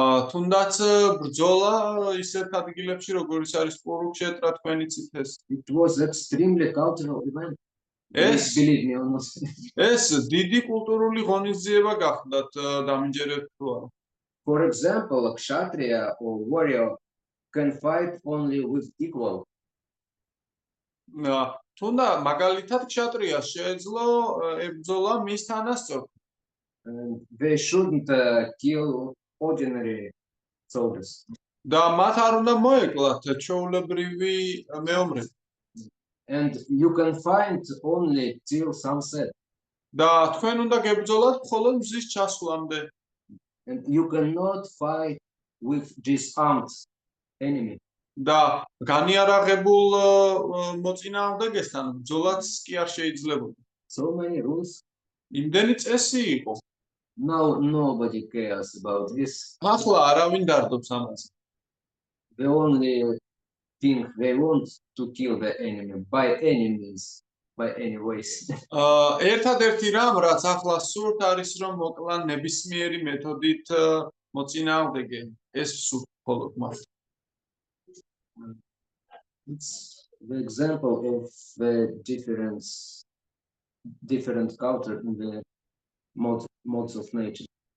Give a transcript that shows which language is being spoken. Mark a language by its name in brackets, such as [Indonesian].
[Georgian] თუნდაც ბრძოლა ისეთ ადგილებში, როგორიც არის კურუქშეტრა, თქვენი ციფეს. [English] it was extremely cultural event. [Georgian] ეს [English] Believe me or not. [Georgian] ეს დიდი კულტურული ღონისძიება გახდათ, დამიჯერებთ თუ არა. [English] For example, a kshatriya or warrior can fight only with equal. [Georgian] თუნდა მაგალითად ქშატრიას შეეძლო ებრძოლა მის თანასწორს. [English] And they shouldn't kill ordinary soldiers. [Georgian] და მათ არ უნდა მოეკლათ ჩვეულებრივი მეომრები. [English] And you can fight only till sunset. [Georgian] და თქვენ უნდა გებრძოლათ მხოლოდ მზის ჩასვლამდე. [English] And you cannot fight with disarmed enemy. [Georgian] და განიარაღებულ მოწინააღმდეგესთან ბრძოლაც კი არ შეიძლებოდა. [English] So many rules. [Georgian] იმდენი წესი იყო. [English] Now nobody cares about this. [Georgian] ახლა არავინ დარდობს ამაზე. [English] They only think they want to kill the enemy by any means, by any ways. [Georgian] ერთადერთი რამ, რაც ახლა სურთ არის რომ მოკლან ნებისმიერი მეთოდით მოწინააღმდეგე. ეს სურთ მხოლოდ მას. [English] It's the example of the different culture in the modes of nature.